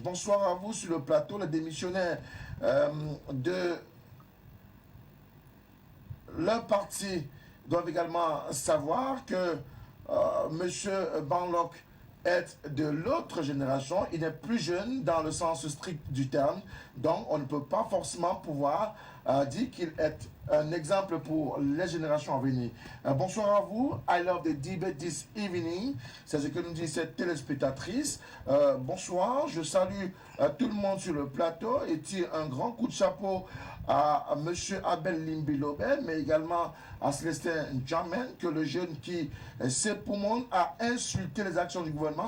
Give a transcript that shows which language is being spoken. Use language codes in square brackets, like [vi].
[fr] Bonsoir à vous sur le plateau. Les démissionnaires de leur parti doivent également savoir que M. Banlock est de l'autre génération. Il n'est plus jeune dans le sens strict du terme. Donc, on ne peut pas forcément pouvoir dire qu'il est un exemple pour les générations à venir. Bonsoir à vous. [en] I love the debate this evening. [fr] C'est ce que nous dit cette téléspectatrice. Bonsoir. Je salue tout le monde sur le plateau et tire un grand coup de chapeau à M. Abel Limbe-Lobert, mais également à Célestin Djamen, que le jeune qui s'époumonne à insulter les actions du gouvernement.